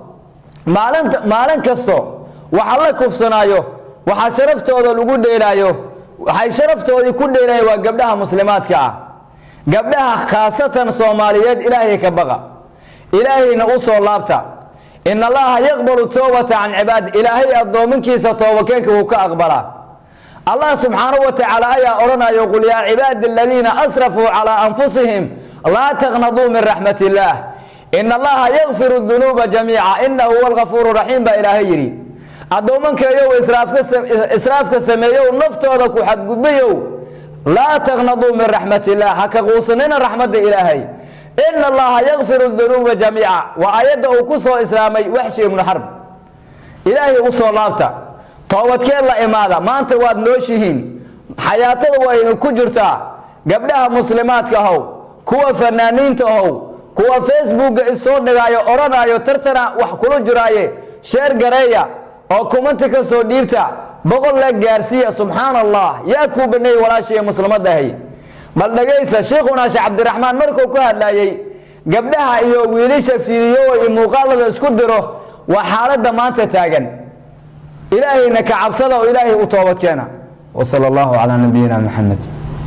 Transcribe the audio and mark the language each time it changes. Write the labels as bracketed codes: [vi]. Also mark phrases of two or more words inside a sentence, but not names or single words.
[so] maalin kasto waxa la kufsanayo waxa sharaftooda lagu dheelaayo waxay sharaftoodii ku dheelayeen waa gabdhaha muslimaadka ah gabdhaha khaasatan Soomaaliyeed Ilaahay ka baqa Ilaahayna u soo laabta [ar] إن الله يقبل التوبة عن عباد [so] Ilaahay adoominkiisa toobakeenka uu ka aqbala [ar] الله سبحانه وتعالى ayaa oranayo قل يا عبادي الذين أسرفوا على أنفسهم لا تقنطوا من رحمة الله إن الله يغفر الذنوب جميعا إنه هو الغفور الرحيم [so] ba Ilaahay yiri adoomankeeyo israafka sameeyo naftooda ku xadgudbayo la [ar] تقنطوا من رحمة الله [so] haka quusanina rahmadda Ilaahay [ar] إن الله يغفر الذنوب جميعا [so] wa ayada uu ku soo islaamay Wahshi ibn Harb Ilaahay u soo laabta toobadkeen la imaada maanta waad nooshihiin xayaatada way ku jirtaa gabdhaha muslimaadka ah kuwa fanaaniinta ah kuwa Facebook isoo dhigaayo oranayo tartana wax kula jiraaye share gareeya oo comment ka soo dhiibta boqol la gaarsiya subhanallah yaa ku banay walaashay muslimadahay bal dhageysa sheekhuna Sheekh Cabdiraxmaan markuu ku hadlayay gabdhaha iyo wiilasha fiiriyo iyo muuqaalada isku diro waa xaaladda maanta taagan ilaahayna ka cabsada oo ilaahay u toobad keena [ar] وصلى الله على نبينا محمد